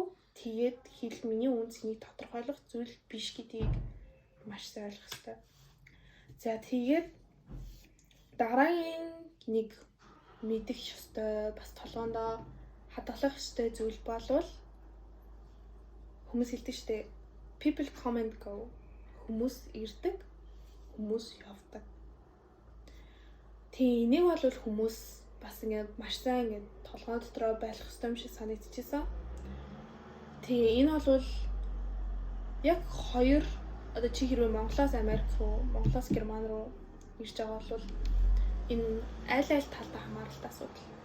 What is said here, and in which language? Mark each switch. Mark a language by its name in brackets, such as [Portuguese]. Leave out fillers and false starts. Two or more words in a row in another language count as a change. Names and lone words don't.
[Mongolian] Тэгээд хэл миний үн цэнийг тодорхойлох зүйл биш гэдгийг маш сайн ойлгох хэрэгтэй. За тэгээд дараагийн нэг мэдэх ёстой, бас толгоондоо хадгалах ёстой зүйл болвол хүмүүс хэлдэг штэ, [English] people come and go. [Mongolian] Хүмүүс ирдэг, хүмүүс явдаг. Энийг бол хүмүүс бас ингээд маш сайн ингээд толгой дотроо байх ёстой юм шиг санагдчихсан. Тэгээ энэ бол яг хоёр, одоо чи хэрвээ Монголоос Америк руу, Монголоос Герман руу ирж байгаа бол энэ аль талдаа хамааралтай асуудал.